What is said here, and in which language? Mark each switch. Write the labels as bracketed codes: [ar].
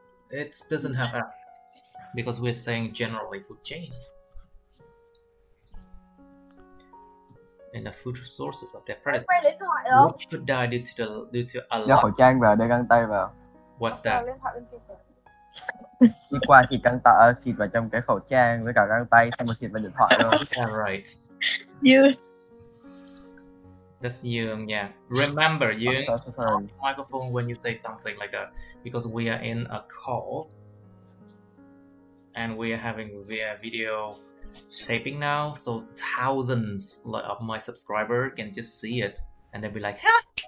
[en] It doesn't have S because we're saying generally food chain. And the food sources of their predators, which could die due to a [vi] Đeo khẩu trang vào, để găng tay vào. [en] What's that? [vi] Đi qua xịt xịt vào trong cái khẩu trang với cả găng tay, xong rồi xịt vào điện thoại luôn. [en] Yeah, right. You. That's you, yeah. Remember, you microphone when you say something like that, because we are in a call and we are having via video taping now, so thousands of my subscribers can just see it and they'll be like, huh?